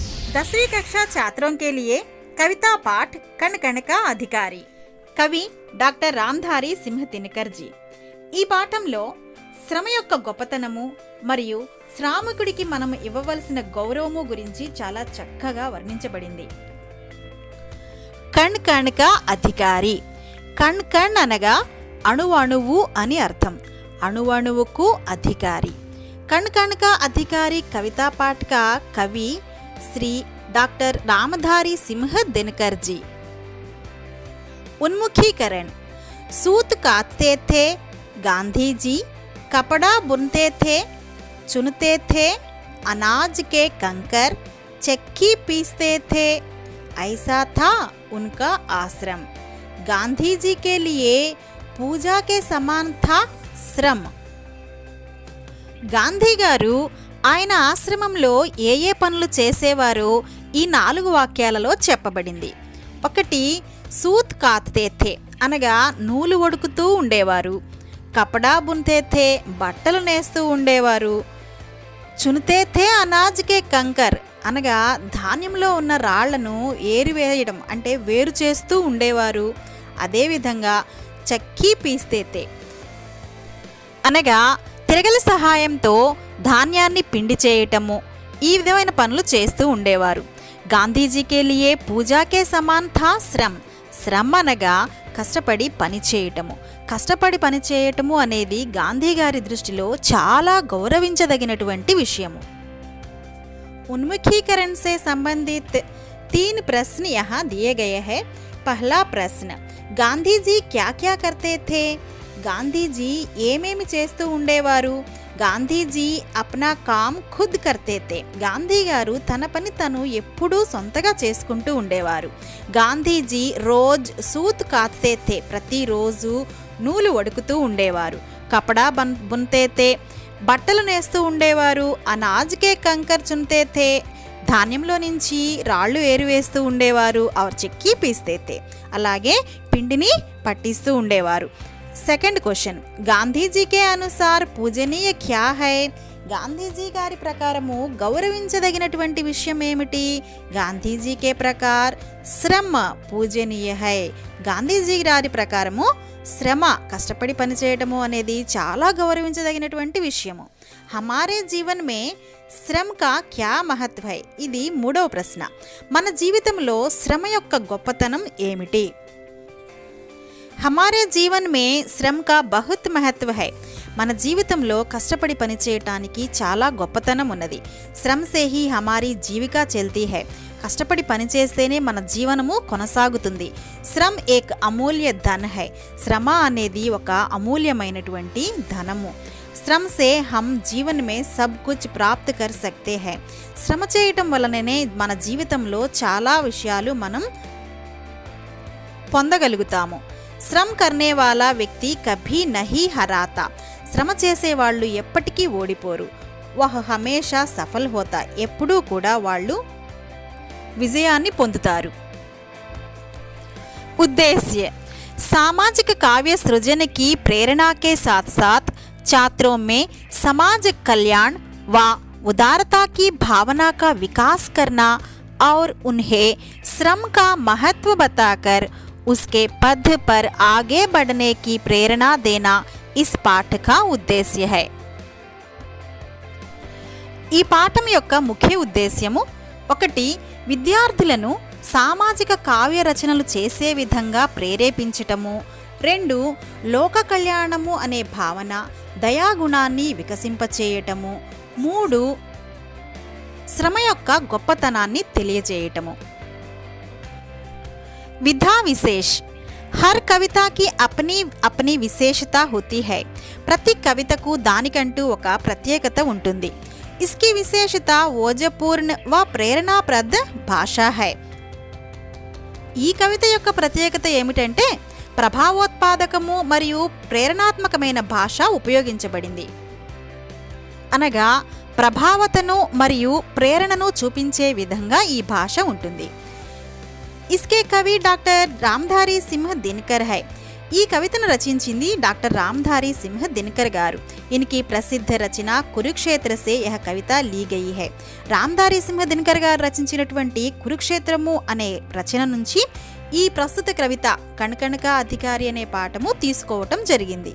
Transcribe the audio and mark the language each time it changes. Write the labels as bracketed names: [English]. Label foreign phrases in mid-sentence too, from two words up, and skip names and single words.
[Hindi] 10वीं कक्षा छात्रों के लिए कविता पाठ कण कण का अधिकारी కవి డాక్టర్ రామ్ధారి సింహ దినకర్ జీ। [Telugu] ఈ పాఠంలో శ్రమ యొక్క గొప్పతనము మరియు శ్రామికుడికి మనం ఇవ్వవలసిన గౌరవము గురించి చాలా చక్కగా వర్ణించబడింది। [Hindi] कण कण का अधिकारी, कण कण [Telugu] అనగా అణువణువు అని అర్థం, అణువణువుకు అధికారి। [Hindi] कण कण का अधिकारी कविता पाठ का कवि श्री डॉक्टर रामधारी सिंह दिनकर जी। उन्मुखीकरण। सूत काटते थे गांधी जी, कपड़ा बुनते थे, चुनते थे अनाज के कंकर, चक्की पीसते थे, ऐसा था उनका आश्रम। गांधी जी के लिए पूजा के समान था श्रम। [Telugu] గాంధీ గారు ఆయన ఆశ్రమంలో ఏ ఏ పనులు చేసేవారో ఈ 4 వాక్యాలలో చెప్పబడింది। 1 [Hindi] सूत कातते थे [Telugu] అనగా నూలు వడుకుతూ ఉండేవారు, [Hindi] कपड़ा बुनते थे [Telugu] బట్టలు నేస్తూ ఉండేవారు, [Hindi] चुनते थे अनाज के कंकर [Telugu] అనగా ధాన్యంలో ఉన్న రాళ్లను ఏరివేయడం అంటే వేరు చేస్తూ ఉండేవారు, అదేవిధంగా [Hindi] चक्की पीसते थे [Telugu] అనగా తిరగలి సహాయంతో ధాన్యాన్ని పిండి చేయటము, ఈ విధమైన పనులు చేస్తూ ఉండేవారు। [Hindi] गांधीजी के लिए पूजा के समान था श्रम, [Telugu] శ్రమ్ అనగా కష్టపడి పని చేయటము, కష్టపడి పని చేయటము అనేది గాంధీ గారి దృష్టిలో చాలా గౌరవించదగినటువంటి విషయము। [Hindi] उन्मुखीकरण से संबंधित 3 प्रश्न यहाँ दिए गए हैं। पहला प्रश्न, गांधी जी क्या क्या करते थे? [Telugu] గాంధీజీ ఏమేమి చేస్తూ ఉండేవారు? [Hindi] गांधीजी अपना काम खुद करते थे, [Telugu] గాంధీ గారు తన పని తను ఎప్పుడూ సొంతగా చేసుకుంటూ ఉండేవారు। [Hindi] गांधीजी रोज़ सूत कातते थे, [Telugu] ప్రతిరోజు నూలు వడుకుతూ ఉండేవారు। [Hindi] कपड़ा बुनते थे, [Telugu] బట్టలు నేస్తూ ఉండేవారు। [Hindi] अनाज के कंकर चुनते थे, [Telugu] ధాన్యంలో నుంచి రాళ్ళు ఏరివేస్తూ ఉండేవారు। [Hindi] और चक्की पीसते थे, [Telugu] అలాగే పిండిని పట్టిస్తూ ఉండేవారు। [English] second question, [Hindi] गांधीजी के अनुसार पूजनीय क्या है? [Telugu] గాంధీజీ గారి ప్రకారము గౌరవించదగినటువంటి విషయం ఏమిటి? [Hindi] गांधीजी के प्रकार श्रम पूजनीय है, [Telugu] గాంధీజీ గారి ప్రకారము శ్రమ కష్టపడి పనిచేయటము అనేది చాలా గౌరవించదగినటువంటి విషయము। [Hindi] हमारे जीवन में श्रम का क्या महत्व है? [Telugu] ఇది 3వ ప్రశ్న, మన జీవితంలో శ్రమ యొక్క గొప్పతనం ఏమిటి? [Hindi] हमारे जीवन में श्रम का बहुत महत्व है, [Telugu] మన జీవితంలో కష్టపడి పని చేయటానికి చాలా గొప్పతనం ఉన్నది। [Hindi] श्रम से ही हमारी जीविका चलती है, [Telugu] కష్టపడి పని చేస్తేనే మన జీవనము కొనసాగుతుంది। [Hindi] श्रम एक अमूल्य धन है, [Telugu] శ్రమ అనేది ఒక అమూల్యమైనటువంటి ధనము। [Hindi] श्रम से हम जीवन में सब कुछ प्राप्त कर सकते है, [Telugu] శ్రమ చేయటం వలననే మన జీవితంలో చాలా విషయాలు మనం పొందగలుగుతాము। [Hindi] श्रम करने वाला व्यक्ति कभी नही हराता, [Telugu] శ్రమ చేసేవాళ్ళు ఎప్పటికీ ఓడిపోరు। [Hindi] वह हमेशा सफल होता, [Telugu] ఎప్పుడూ కూడా వాళ్ళు విజయాన్ని పొందుతారు। [Hindi] उद्देश्य, सामाजिक काव्य सृजन की प्रेरणा के साथ साथ छात्रों में समाज कल्याण व उदारता की भावना का विकास करना और उन्हें श्रम का महत्व बताकर उसके पथ पर आगे बढ़ने की प्रेरणा देना इस पाठ का उद्देश्य है। [Telugu] ఈ పాఠం యొక్క ముఖ్య ఉద్దేశ్యము 1 విద్యార్థులను సామాజిక కావ్య రచనలు చేసే విధంగా ప్రేరేపించటము, 2 లోక కళ్యాణము అనే భావన దయాగుణాన్ని వికసింపచేయటము, 3 శ్రమ యొక్క గొప్పతనాన్ని తెలియజేయటము। [Hindi] विधा विशेष, हर कविता की अपनी अपनी विशेषता होती है, [Telugu] प्रति कवितకు దానికంటూ ఒక ప్రత్యేకత ఉంటుంది। [Hindi] इसकी विशेषता ओजपूर्ण व प्रेरणाप्रद भाषा है। [Telugu] ఈ కవిత యొక్క ప్రత్యేకత ఏమిటంటే ప్రభావోత్పాదకము మరియు ప్రేరణాత్మకమైన భాష ఉపయోగించబడింది, అనగా ప్రభావతను మరియు ప్రేరణను చూపించే విధంగా ఈ భాష ఉంటుంది। [Hindi] इसके कवि डॉक्टर रामधारी सिंह दिनकर है। [Telugu] ఈ కవితను రచించింది డాక్టర్ రామధాरी सिंह दिनकर గారు. [Hindi] इनकी प्रसिद्ध रचना कुरुक्षेत्र से यह कविता ली गई है. [Telugu] రామధాरी सिंह दिनकर గారు రచించినటువంటి కురుక్షేత్రము అనే రచన నుంచి ఈ ప్రస్తుత కవిత కణకణక అధికారి అనే పాఠము తీసుకోవటం జరిగింది.